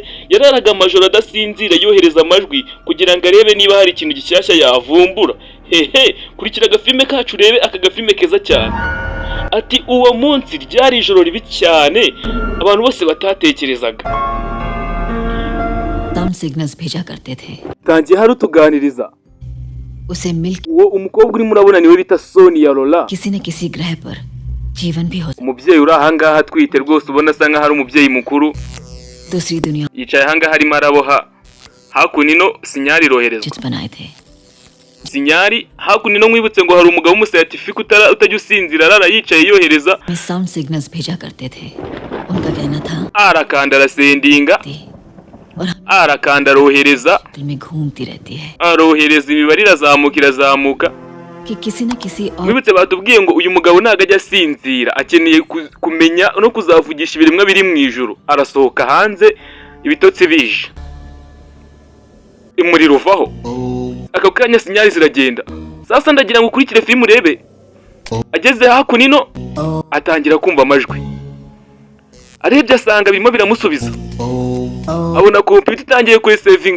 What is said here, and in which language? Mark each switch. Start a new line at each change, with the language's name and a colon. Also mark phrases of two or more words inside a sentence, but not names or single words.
Kinyarwanda: Yararaga amajoro adasinzira yohereza amajwi kugira ngo arebe niba hari ikintu gishyashya yavumbura. Kurikira agafilme kacu urebe aka gafilme keza cyane. Ati uwo munsi ryari ijoro ribi cyane abantu bose batatekerezaga.
Hindi: तम signals भेजा करते थे.
Kinyarwanda: Tangiye hari utuganiriza
Hindi: उसे मिल
Kinyarwanda: uwo umukobwa uri murabona niwe bita Sonia Lola.
Hindi: किसी न किसी ग्रह पर जीवन भी हो
Kinyarwanda: umubyeyi uri ahangaha atwite rwose ubona asa nka hari umubyeyi mukuru
Hindi: दूसरी दुनिया
Kinyarwanda: yicaye ahangaha harimo araboha. Hakunino sinyari iroherezwa
Hindi: चित्र बनाए थे.
Kinyarwanda: sinyari hakunino mwibutse ngo hari umugabo w'umusatifika utajya usinzira arara yicaye yohereza.
Hindi: मैं
English: sound signals
Hindi: भेजा करते थे. उनका कहना था
Kinyarwanda: arakanda arasendinga arakanda arohereza
Hindi: दिल में घूमती रहती है
Kinyarwanda: arohereza imibare irazamuka
Hindi: कि किसी न किसी और
Kinyarwanda: mwibutse batubwiye ngo uyu mugabo ntago ajya asinzira akeneye kumenya no kuzavugisha ibiremwa biri mu ijuru. Arasohoka hanze ibitotsi bije imuriro uvaho aka kanya sinyari ziragenda. Sasa ndagira ngo ukurikire filime urebe. Ageze hakunino atangira kumva amajwi, arebye asanga birimo biramusubiza, abona computer itangiye kwesevinga.